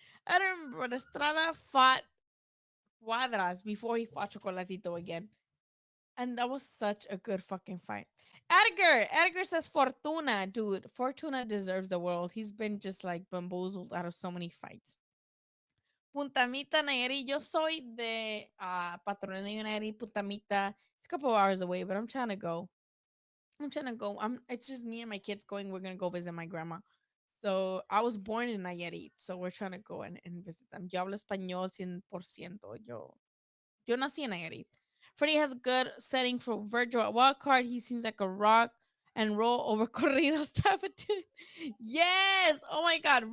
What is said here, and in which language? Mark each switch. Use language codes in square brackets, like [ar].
[en] I don't remember, but Estrada fought Cuadras before he fought Chocolatito again. And that was such a good fucking fight. Edgar says Fortuna, dude. Fortuna deserves the world. He's been just like bamboozled out of so many fights. [es] Puntamita Nayeri. Yo soy de Patrona Nayeri, Puntamita. [en] It's a couple of hours away, but I'm trying to go. I'm trying to go. It's just me and my kids going. We're gonna go visit my grandma. So I was born in Nayarit, so we're trying to go and visit them. [es] Yo hablo español 100%. Yo nací en Nayarit. [en] Freddie has a good setting for Virgil at wild card. He seems like a rock and roll over corridos type of dude. Yes. Oh my god.